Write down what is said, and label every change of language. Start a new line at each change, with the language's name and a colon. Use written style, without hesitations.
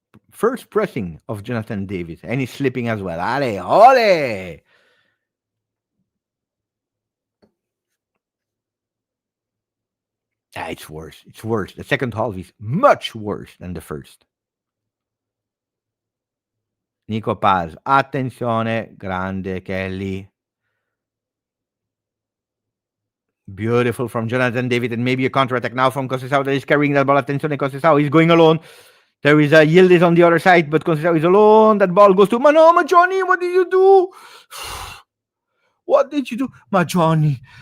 English: First pressing of Jonathan David, and he's slipping as well. Ole! It's worse. It's worse. The second half is much worse than the first.
Italian: Nico Paz, attenzione, grande Kelly.
English: Beautiful from Jonathan David, and maybe a counter-attack now from Conceição that is carrying that ball. Attenzione, Conceição, he's going alone. There is a Yildiz on the other side, but Conceição is alone. That ball goes to Manoma. Johnny, what did you do? What did you do? My Johnny.